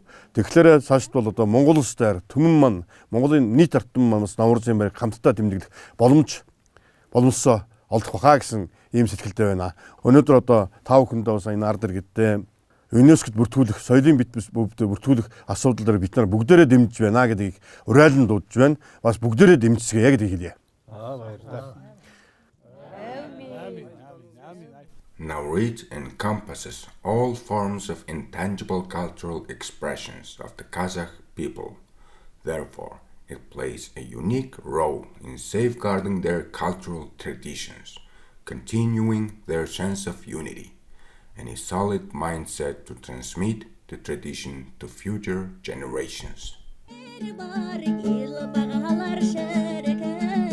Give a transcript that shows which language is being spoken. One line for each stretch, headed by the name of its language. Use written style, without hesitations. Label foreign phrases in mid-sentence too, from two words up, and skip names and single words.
Mongolian: Тэгэхээр цаашд бол одоо Монгол улстай түмэн маань Монголын нийт ард түмэн маань Nauryzын баярыг хамтдаа тэмдэглэх боломжсоо олдох баха гэсэн ийм сэтгэлтэй байна. Өнөөдөр одоо тав хүндээ бас энэ ард иргэдтэй ЮНЕСКОд бүртгүүлэх соёлын бит бүртгүүлэх асуудал дээр бид нар бүгдээрээ дэмжиж байна гэдгийг уриалан дуудаж байна. Бас бүгдээрээ дэмжсгээ гэдгийг хэлье. баярлалаа.
English: Nauryz encompasses all forms of intangible cultural expressions of the Kazakh people. Therefore, it plays a unique role in safeguarding their cultural traditions, continuing their sense of unity, and a solid mindset to transmit the tradition to future generations.